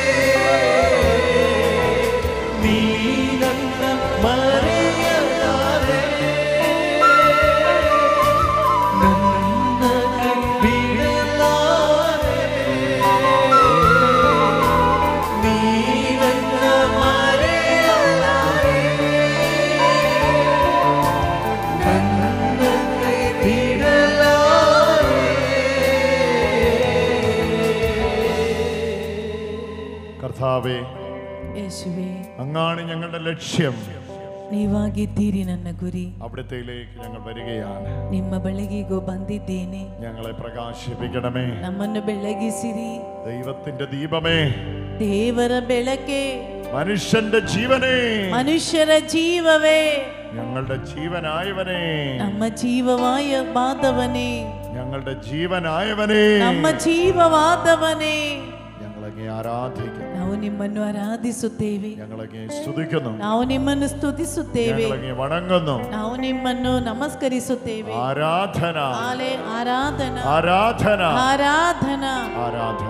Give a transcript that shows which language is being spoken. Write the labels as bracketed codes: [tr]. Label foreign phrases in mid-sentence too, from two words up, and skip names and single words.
[kn] ನೀ ನನ್ನ ಮರೆಯಲಾರೆ ನನ್ನ ಕೈ ಬಿಡಲಾರೆ ನೀ ನನ್ನ ಮರೆಯಲಾರೆ ನನ್ನ ಕೈ ಬಿಡಲಾರೆ. [ml] കർത്താവേ, [kn] ಯೇಸುವೆ, [ml] അങ്ങാണ് ഞങ്ങളുടെ ലക്ഷ്യം. [kn] ನೀವಾಗಿದ್ದೀರಿ ನನ್ನ ಗುರಿ. [ml] അവിടത്തേക്ക് ഞങ്ങൾ വരികയാണ്. [kn] ನಿಮ್ಮ ಬಳಿಗೆಗೂ ಬಂದಿದ್ದೇನೆ. [ml] ഞങ്ങളെ പ്രകാശിപ്പിക്കണമേ. [kn] ನಮ್ಮನ್ನು ಬೆಳಗಿಸಿರಿ. [ml] ദൈവത്തിന്റെ ദീപമേ, [kn] ದೇವರ ಬೆಳಕೆ, [ml] മനുഷ്യന്റെ ജീവനേ, [kn] ಮನುಷ್ಯರ ಜೀವವೇ, [ml] ഞങ്ങളുടെ ജീവനായവനേ, [kn] ನಮ್ಮ ಜೀವವಾದವನೇ, [ml] ഞങ്ങളുടെ ജീവനായവനേ, [kn] ನಮ್ಮ ಜೀವವಾದವನೇ, [ml] ഞങ്ങളങ്ങേ ആരാധിക്കുന്നു. [kn] ನಾವು ನಿಮ್ಮನ್ನು ಆರಾಧಿಸುತ್ತೇವೆ. [ml] ഞങ്ങളങ്ങേ സ്തുതിക്കുന്നു. [kn] ನಾವು ನಿಮ್ಮನ್ನು ಸ್ತುತಿಸುತ್ತೇವೆ. [ml] ഞങ്ങളങ്ങേ വണങ്ങുന്നു. [kn] ನಾವು ನಿಮ್ಮನ್ನು ನಮಸ್ಕರಿಸುತ್ತೇವೆ. [ml] ആരാധന, [kn] ಆರಾಧನಾ, [ml] ആരാധന, [kn] ಆರಾಧನಾ, [ml] ആരാധന.